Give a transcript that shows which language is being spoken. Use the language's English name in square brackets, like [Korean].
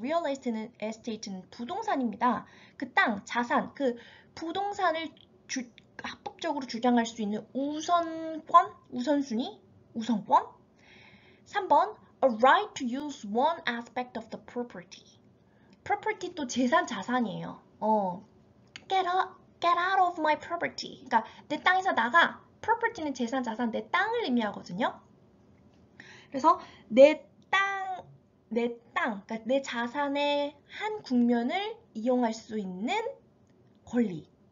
[Korean] real estate는 부동산입니다. 그 땅, 자산, 그 부동산을 합법적으로 주장할 수 있는 우선권? 우선순위? 우선권? [English] 3번, a right to use one aspect of the property. [Korean] property 또 재산, 자산이에요. [English] get out of my property. [Korean] 그러니까 내 땅에서 나가. property는 재산, 자산, 내 땅을 의미하거든요. 그래서 내 그러니까 내 자산의 한 국면을 이용할 수 있는 권리.